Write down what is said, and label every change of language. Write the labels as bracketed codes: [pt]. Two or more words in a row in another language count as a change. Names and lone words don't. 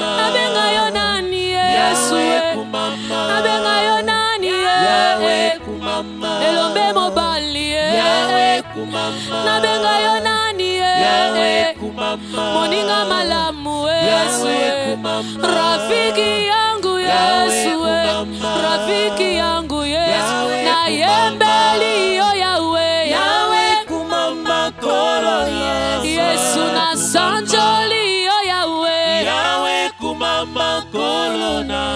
[ln] Abenga yo nani Yesu. Yahweh, Kumama. Abenga yo nani Yahweh, Kumama. Elombe mobali. Yahweh, Kumama. Nabenga yo nani Yahweh, Kumama. Moninga malamu Yesu. Yahweh, Kumama. [sw] Rafiki yangu Yesu. Rafiki yangu Yesu. [ln] Na yembeli yo Yahweh. Yahweh, Kumama. Koro Yesu na sanjoli yo Yahweh. Yahweh, Kumama. Koro